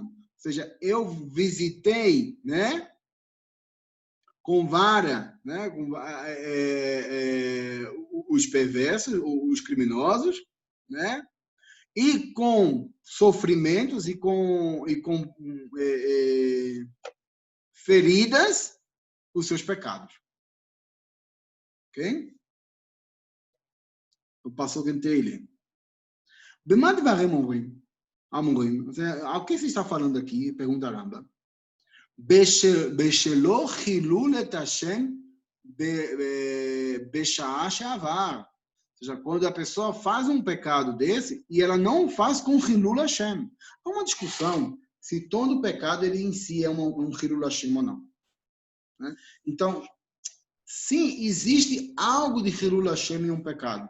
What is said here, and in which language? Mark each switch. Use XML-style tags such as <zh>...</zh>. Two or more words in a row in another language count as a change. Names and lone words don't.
<pt>Ou seja, eu visitei, né, com vara, né, os perversos, os criminosos, né, e com sofrimentos e com feridas os seus pecados. Ok? O passo que ele.</pt> <he>במה דברים אמורים?</he> <pt>O que se está falando aqui? Pergunta Rambam.</pt> <he>בשלא חילול את השם בשעה שעבר.</he> <pt>Ou seja, quando a pessoa faz um pecado desse e ela não faz com</pt> <he>חילול השם.</he> <pt>Há uma discussão se todo pecado ele em si é um</pt> <he>חילול השם</he> <pt>ou não. Né? Então, sim, existe algo de</pt> <he>חילול השם</he> <pt>em um pecado.</pt>